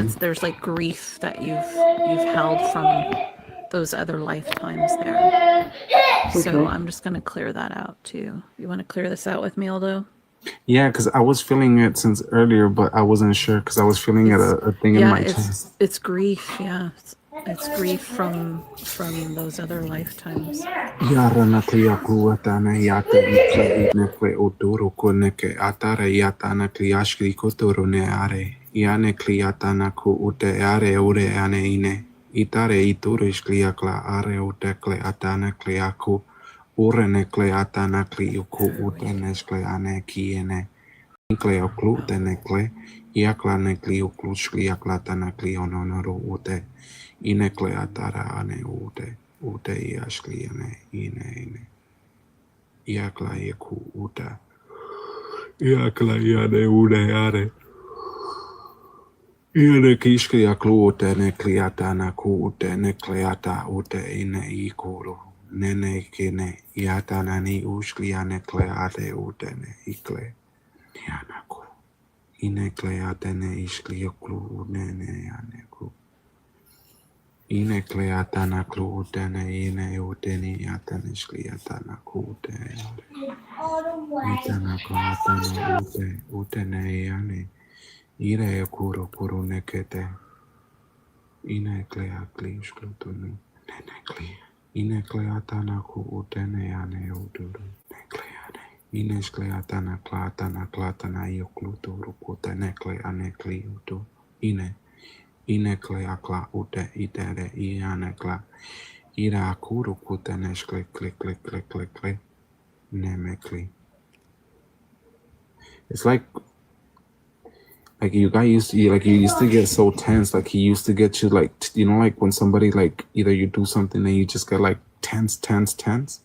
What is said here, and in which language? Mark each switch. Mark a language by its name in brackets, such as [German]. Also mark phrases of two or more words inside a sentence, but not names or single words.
[English] because there's like grief that you've held from those other lifetimes there. So I'm just gonna clear that out too. You want to clear this out with me, Aldo? Yeah, because I was feeling it since earlier, but I wasn't sure because I was feeling a thing in my chest. It's grief. Yeah, it's grief from those other lifetimes. Yarana kliya kuatana yata ikla nekle odoro koneke atare yatana kliyashkri kotoro ne are yane kliyatana ku ute are ore ane ine itare iturish kliyakla are utekle atana kliyaku ure nekle atana kliyuku ute neskle ane kiene ikle oklu tenekle yakla nekliuklu kliyakla tana kliyononoro ute inekle atara ane ute ute iashkliane ine iakla yeku uta iakla iane une are iane kishklia klute ne kliatana ku ute ne kliata ute ine ikuru nene kine iatana ni ushkliane kleate ute ne ikle nianaku ine kleate ne ishkliaklu nene aneku ine kleatana klutene ine uteni atene skliatana kute itana kleatana utene yane ire kuru nekete ine klea klishklutunu nene klea ine kleatana ku utene yane uduru nekleane ine skleatana klatana yokluturu kutene kleane kliutu ine inekleakla ute itere ianekla Ira kuru kutanesh click click click click click click. Nemekli. It's like you got used to, like you used to get so tense, like he used to get you like, you know, like when somebody like either you do something and you just get like tense.